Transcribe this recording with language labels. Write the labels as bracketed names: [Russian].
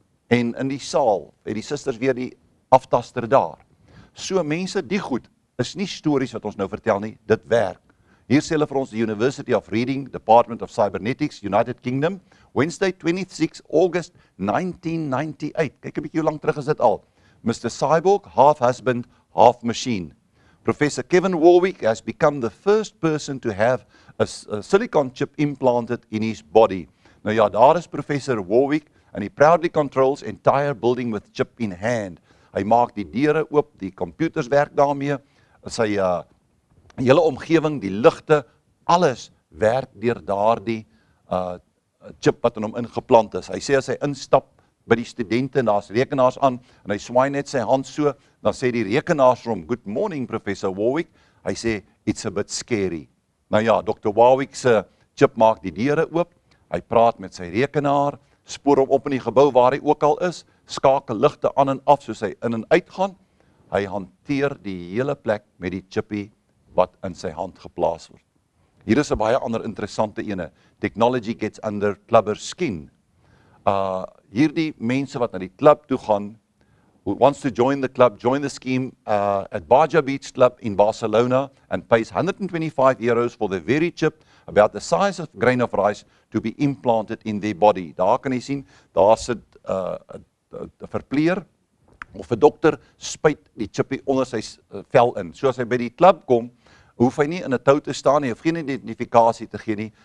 [Afrikaans] En in die saal het die susters weer die aftaster daar. So mense, die goed is nie stories wat ons nou vertel nie, dit werk. Hier sê hulle vir ons [English] die University of Reading, Department of Cybernetics, United Kingdom, Wednesday 26 August 1998. [Afrikaans] Kyk 'n bietjie hoe lank terug is dit al. [English] Mr. Cyborg, half husband, half machine. Professor Kevin Warwick has become the first person to have a silicon chip implanted in his body. [Afrikaans] Nou ja, daar is [English] Professor Warwick and he proudly controls entire building with chip in hand. [Afrikaans] Hy maak die deure oop, die computers werk daarmee, sy hele omgewing, die ligte, alles werk deur daardie chip wat in hom ingeplant is. Hy sê as hy instap by die studente en daar's rekenaars aan en hy swaai net sy hand so, dan sê die rekenaars vir hom, [English] "Good morning, [Afrikaans] Professor Warwick." Hy sê, [English] "It's a bit scary." [Afrikaans] Nou ja, Dr. Warwick se chip maak die deure oop, hy praat met sy rekenaar, spoor hom op in die gebou waar hy ook al is, skakel ligte aan en af soos hy in en uit gaan. Hy hanteer die hele plek met die chippie wat in sy hand geplaas word. Hier is 'n baie ander interessante ene. [English] Technology gets under clubber skin. [Afrikaans] Hierdie mense wat na die klub toe gaan, [English] who wants to join the club, join the scheme at Baja Beach Club in Barcelona and pays €125 for the very chip about the size of a grain of rice to be implanted in their body. [Afrikaans] Daar kan jy sien, daar sit 'n verpleer of 'n dokter spuit die chippie onder sy vel in. So as hy by die klub kom, hoef hy nie in 'n tou te staan nie, hoef geen identifikasie te gee nie.